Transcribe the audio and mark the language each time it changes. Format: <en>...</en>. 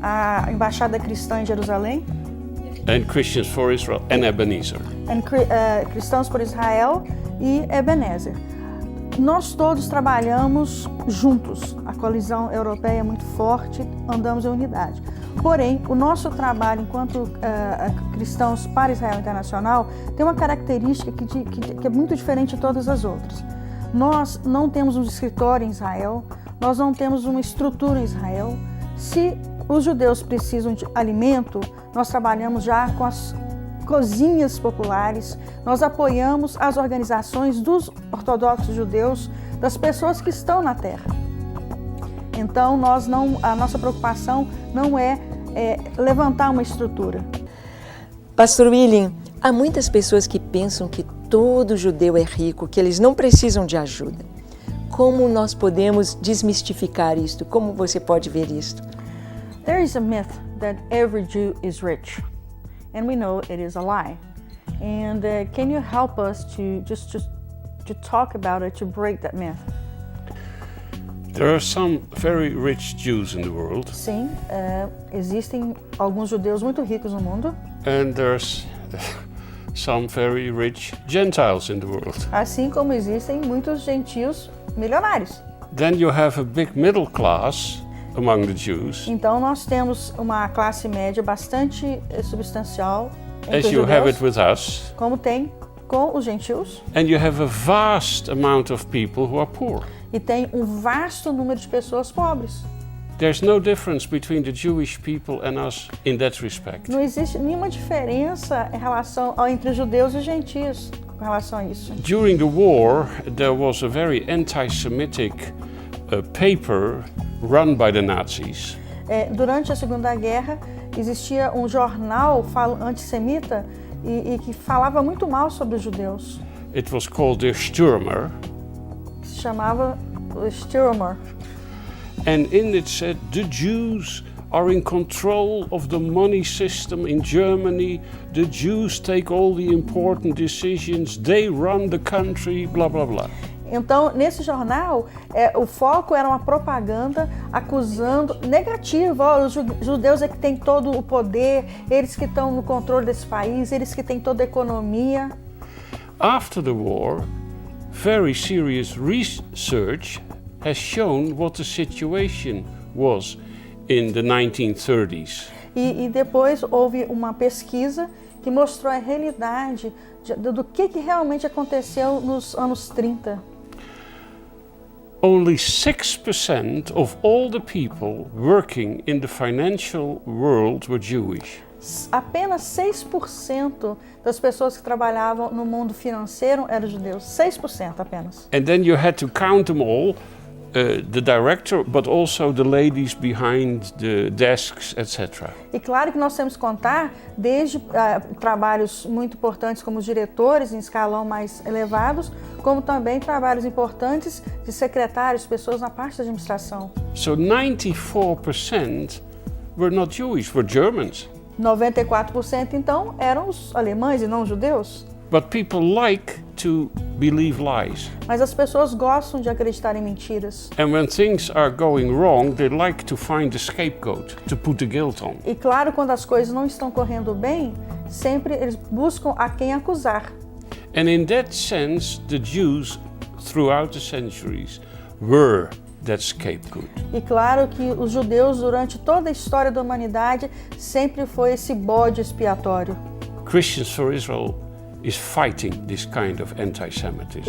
<pt>a Embaixada Cristã em Jerusalém,</pt> <en>and Christians for Israel and Ebenezer.</en> <pt>Cristãos por Israel e Ebenezer. Nós todos trabalhamos juntos. A coalizão europeia é muito forte, andamos em unidade. Porém, o nosso trabalho enquanto cristãos para Israel Internacional tem uma característica que é muito diferente de todas as outras. Nós não temos um escritório em Israel, nós não temos uma estrutura em Israel. Se os judeus precisam de alimento, nós trabalhamos já com as cozinhas populares, nós apoiamos as organizações dos ortodoxos judeus, das pessoas que estão na terra. Então, a nossa preocupação não é levantar uma estrutura. Pastor William, há muitas pessoas que pensam que todo judeu é rico, que eles não precisam de ajuda. Como nós podemos desmistificar isto? Como você pode ver isto?</pt> <en>There is a myth that every Jew is rich, and we know it is a lie. And can you help us to talk about it, to break that myth? There are some very rich Jews in the world.</en> <pt>Sim, existem alguns judeus muito ricos no mundo.</pt> <en>And there's some very rich Gentiles in the world.</en> <pt>Assim como existem muitos gentios milionários.</pt> <en>Then you have a big middle class among the Jews.</en> <pt>Então nós temos uma classe média bastante substancial entre As os</pt> <en>you have</en> <pt>judeus,</pt> <en>it with us.</en> <pt>como tem com os gentios.</pt> <en>And you have a vast amount of people who are poor.</en> <pt>E tem um vasto número de pessoas pobres.</pt> <en>There's no difference between the Jewish people and us in that respect.</en> <pt>Não existe nenhuma diferença em relação entre os judeus e os gentios com relação a isso.</pt> <en>During the war, there was a very anti-Semitic paper run by the Nazis.</en> <pt>Durante a Segunda Guerra, existia um jornal antissemita e que falava muito mal sobre os judeus.</pt> <en>It was called Der Stürmer.</en> <pt>Que se chamava Stürmer.</pt> <en>And in it said, the Jews are in control of the money system in Germany. The Jews take all the important decisions. They run the country, blah, blah, blah.</en> <pt>Então, nesse jornal, o foco era uma propaganda acusando, negativa, os judeus é que têm todo o poder, eles que estão no controle desse país, eles que têm toda a economia.</pt> <en>After the war, very serious research has shown what the situation was in the 1930s.</en> <pt>E depois houve uma pesquisa que mostrou a realidade do que realmente aconteceu nos anos 30.</pt> <en>Only 6% of all the people working in the financial world were Jewish.</en> <pt>Apenas 6% das pessoas que trabalhavam no mundo financeiro eram judeus. 6% apenas.</pt> <en>And then you had to count them all, the director, but also the ladies behind the desks, etc.</en> <pt>E claro que nós temos que contar desde trabalhos muito importantes como os diretores em escalão mais elevados, como também trabalhos importantes de secretários, pessoas na parte da administração.</pt> <en>So 94% were not Jewish, were Germans.</en> <pt>94% então eram os alemães e não os judeus.</pt> <en>But people like to believe lies.</en> <pt>Mas as pessoas gostam de acreditar em mentiras.</pt> <en>And when things are going wrong, they like to find a scapegoat to put the guilt on.</en> <pt>E claro, quando as coisas não estão correndo bem, sempre eles buscam a quem acusar.</pt> <en>And in that sense, the Jews throughout the centuries were that scapegoat.</en> <pt>E claro que os judeus durante toda a história da humanidade sempre foi esse bode expiatório.</pt> <en>Christians for Israel is fighting this kind of anti-Semitism.</en>